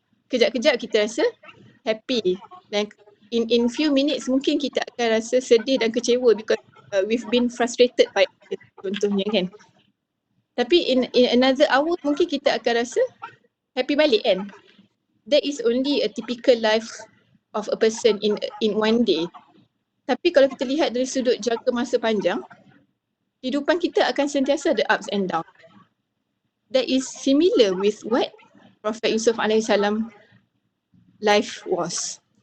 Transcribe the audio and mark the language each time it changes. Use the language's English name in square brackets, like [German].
[Malay] Kejap-kejap kita rasa happy, dan [English] in few minutes [Malay] mungkin kita akan rasa sedih dan kecewa [English] because we've been frustrated by it, [Malay] contohnya kan. Tapi [English] in another hour [Malay] mungkin kita akan rasa happy balik kan. [English] That is only a typical life of a person in one day. [Malay] Tapi kalau kita lihat dari sudut jangka masa panjang, kehidupan kita akan sentiasa ada [English] ups and downs. That is similar with what Prophet Yusuf AS life was.